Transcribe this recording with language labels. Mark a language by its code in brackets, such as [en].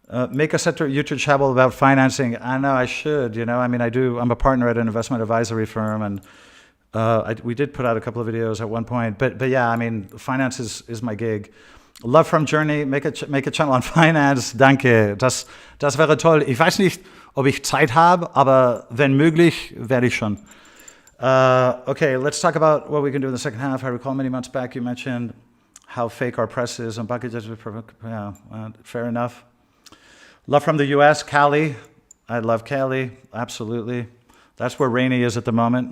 [en] Make a separate YouTube channel about financing. I know I should, I'm a partner at an investment advisory firm, and we did put out a couple of videos at one point, but yeah, finance is my gig. Love from Journey, make a channel on finance. [de] Danke, das wäre toll. Ich weiß nicht, ob ich Zeit habe, aber wenn möglich, werde ich schon. [en] Okay, let's talk about what we can do in the second half. I recall many months back you mentioned how fake our press is and packages. Yeah, fair enough. Love from the US, Cali. I love Cali, absolutely. That's where Rainey is at the moment.